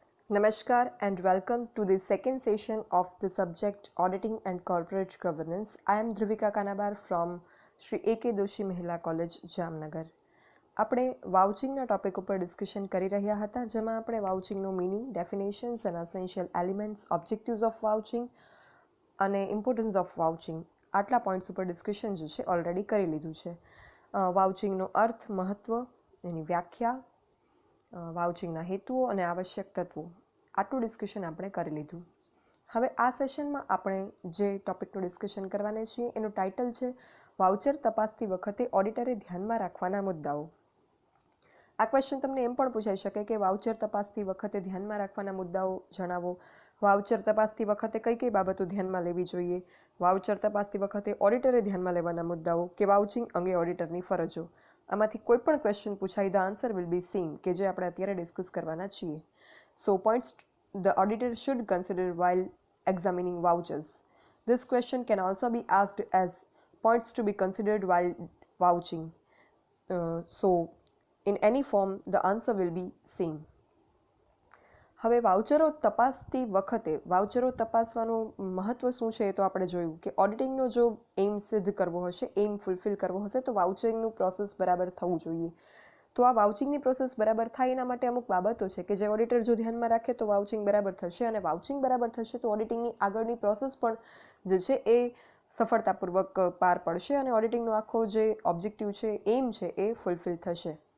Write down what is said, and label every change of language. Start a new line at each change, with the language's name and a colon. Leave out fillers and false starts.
English: Namaskar and welcome to the second session of the subject Auditing and Corporate Governance. I am Dhruvika Kanabar from Sri A.K. Doshi Mahila College, Jamnagar.
Gujarati: આપણે વાઉચિંગના topic ઉપર discussion કરી રહ્યા હતા, જેમાં આપણે વાઉચિંગનો meaning, definitions અને essential elements,
English: objectives of vouching
Gujarati: અને
English: importance of vouching
Gujarati: આટલા પોઈન્ટ્સ ઉપર ડિસ્કશન જે છે ઓલરેડી કરી લીધું છે. વાઉચિંગનો અર્થ, મહત્ત્વ, એની વ્યાખ્યા, વાઉચિંગના હેતુઓ અને આવશ્યક તત્વો આટલું ડિસ્કશન આપણે કરી લીધું. હવે આ સેશનમાં આપણે જે ટોપિકનું ડિસ્કશન કરવાના છીએ એનું ટાઇટલ છે વાઉચર તપાસતી વખતે ઓડિટરે ધ્યાનમાં રાખવાના મુદ્દાઓ. આ ક્વેશ્ચન તમને એમ પણ પૂછાઈ શકે કે વાઉચર તપાસતી વખતે ધ્યાનમાં રાખવાના મુદ્દાઓ જણાવો. વાઉચર તપાસતી વખતે કઈ કઈ બાબતો ધ્યાનમાં લેવી જોઈએ, વાઉચર તપાસતી વખતે ઓડિટરે ધ્યાનમાં લેવાના મુદ્દાઓ કે વાઉચિંગ અંગે ઓડિટરની ફરજો. આમાંથી કોઈ પણ ક્વેશ્ચન પૂછાય,
English: the answer will be same,
Gujarati: કે જે આપણે અત્યારે ડિસ્કસ કરવાના છીએ.
English: So points the auditor should consider while examining vouchers. This question can also be asked as points to be considered while vouching. So in any form the answer will be same.
Gujarati: હવે વાઉચરો તપાસતી વખતે વાઉચરો તપાસવાનું મહત્ત્વ શું છે એ તો આપણે જોયું કે ઓડિટિંગનો જો એમ સિદ્ધ કરવો હશે, એમ ફૂલફિલ કરવો હશે તો વાઉચિંગનું પ્રોસેસ બરાબર થવું જોઈએ. તો આ વાઉચિંગની પ્રોસેસ બરાબર થાય એના માટે અમુક બાબતો છે કે જે ઓડિટર જો ધ્યાનમાં રાખે તો વાઉચિંગ બરાબર થશે, અને વાઉચિંગ બરાબર થશે તો ઓડિટિંગની આગળની પ્રોસેસ પણ જે છે એ સફળતાપૂર્વક પાર પડશે અને ઓડિટિંગનો આખો જે ઓબ્જેક્ટિવ છે, એમ છે, એ ફૂલફિલ થશે.